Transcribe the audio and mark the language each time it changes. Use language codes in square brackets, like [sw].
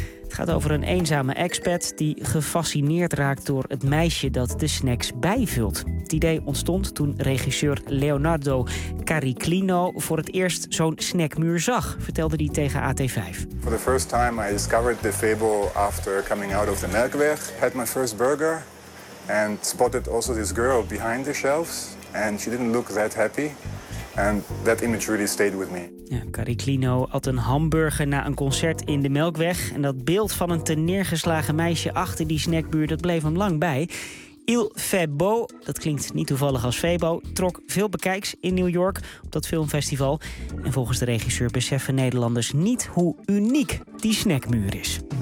[nl] Het gaat over een eenzame expat die gefascineerd raakt door het meisje dat de snacks bijvult. Het idee ontstond toen regisseur Leonardo Cariclino voor het eerst zo'n snackmuur zag, vertelde hij tegen AT5. [en] For the first time I discovered the fable after coming out of the Melkweg. Had my first burger and spotted also this girl behind the shelves and she didn't look that happy. And that image really stayed with me. [nl] Ja, Cariclino at een hamburger na een concert in de Melkweg. En dat beeld van een teneergeslagen meisje achter die snackbuur, dat bleef hem lang bij. Il Febo, dat klinkt niet toevallig als Febo, trok veel bekijks in New York op dat filmfestival. En volgens de regisseur beseffen Nederlanders niet hoe uniek die snackmuur is.